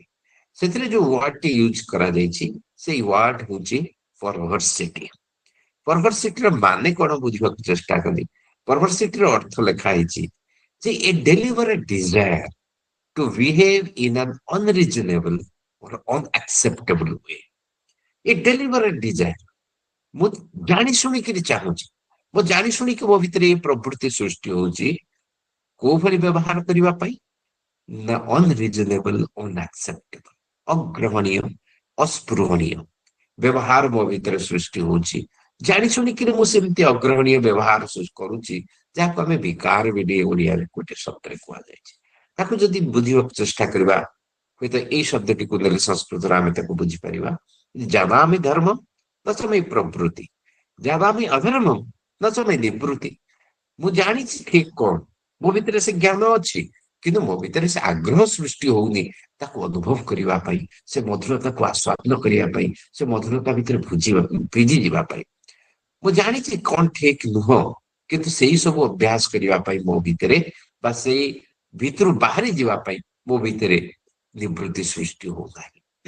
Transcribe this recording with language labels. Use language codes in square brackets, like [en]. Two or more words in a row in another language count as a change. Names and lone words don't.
[or] ସେଥିରେ ଯୋଉ ୱାର୍ଡଟି ୟୁଜ କରାଯାଇଛି, ସେଇ ୱାର୍ଡ ହଉଛି ପରଭର୍ସିଟି। ପରଭର୍ସିଟିର ମାନେ କଣ ବୁଝିବାକୁ ଚେଷ୍ଟା କଲି। ପରଭର୍ସିଟିର ଅର୍ଥ ଲେଖା ହେଇଛି ଯେ [en] a deliberate desire to behave in an unreasonable or unacceptable way. a deliberate desire, [or] ମୁଁ ଜାଣି ଶୁଣିକିରି ଚାହୁଁଛି, ମୁଁ ଜାଣି ଶୁଣିକି ମୋ ଭିତରେ ଏ ପ୍ରବୃତ୍ତି ସୃଷ୍ଟି ହଉଛି କୋଉ ଭଳି ବ୍ୟବହାର କରିବା ପାଇଁ ନା [en] unreasonable, unacceptable, [or] ଅଗ୍ରହଣୀୟ, ଅସ୍ପୃହଣୀୟ ବ୍ୟବହାର ମୋ ଭିତରେ ସୃଷ୍ଟି ହଉଛି। ଜାଣି ଶୁଣିକିରି ମୁଁ ସେମିତି ଅଗ୍ରହଣୀୟ ବ୍ୟବହାର କରୁଛି, ଯାହାକୁ ଆମେ ବିକାର ବୋଲି ଓଡିଆରେ ଗୋଟେ ଶବ୍ଦରେ କୁହାଯାଇଛି। ତାକୁ ଯଦି ବୁଝିବାକୁ ଚେଷ୍ଟା କରିବା, ହୁଏତ ଏଇ ଶବ୍ଦଟିକୁ ନେଲେ ସଂସ୍କୃତରେ ଆମେ ତାକୁ ବୁଝିପାରିବା, [sa] ଯାବାମି ଧର୍ମ न च मे ପ୍ରବୃତ୍ତି, ଯାବାମି ଅଧର୍ମମ୍ न च मे ନିବୃତ୍ତି। [or] ମୁଁ ଜାଣିଛି ଠିକ କଣ, ମୋ ଭିତରେ ସେ ଜ୍ଞାନ ଅଛି, କିନ୍ତୁ ମୋ ଭିତରେ ସେ ଆଗ୍ରହ ସୃଷ୍ଟି ହଉନି ତାକୁ ଅନୁଭବ କରିବା ପାଇଁ, ସେ ମଧୁରତାକୁ ଆସ୍ୱାଦନ କରିବା ପାଇଁ, ସେ ମଧୁରତା ଭିତରେ ଭିଜି ଯିବା ପାଇଁ। ମୁଁ ଜାଣିଛି କଣ ଠିକ ନୁହଁ, କିନ୍ତୁ ସେଇ ସବୁ ଅଭ୍ୟାସ କରିବା ପାଇଁ ମୋ ଭିତରେ, ବା ସେଇ ଭିତରୁ ବାହାରି ଯିବା ପାଇଁ ମୋ ଭିତରେ ନିବୃତ୍ତି ସୃଷ୍ଟି ହଉନାହିଁ।